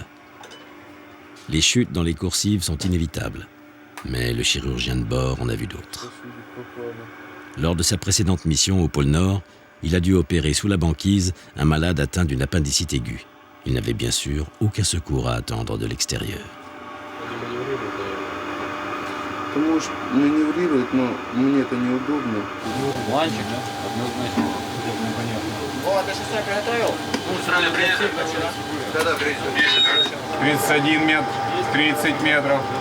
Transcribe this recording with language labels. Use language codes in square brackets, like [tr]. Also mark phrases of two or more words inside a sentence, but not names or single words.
[fr] Les chutes dans les coursives sont inévitables, mais le chirurgien de bord en a vu d'autres. Lors de sa précédente mission au pôle Nord, il a dû opérer sous la banquise un malade atteint d'une appendicite aiguë. Il n'avait bien sûr aucun secours à attendre de l'extérieur. [ru] Ты можешь маневрировать, но мне это неудобно. Планчик, да? Однозначно. Непонятно. О, ты шестой приготовил? Сразу принесли. Когда придет? 31 метр, 30 метров.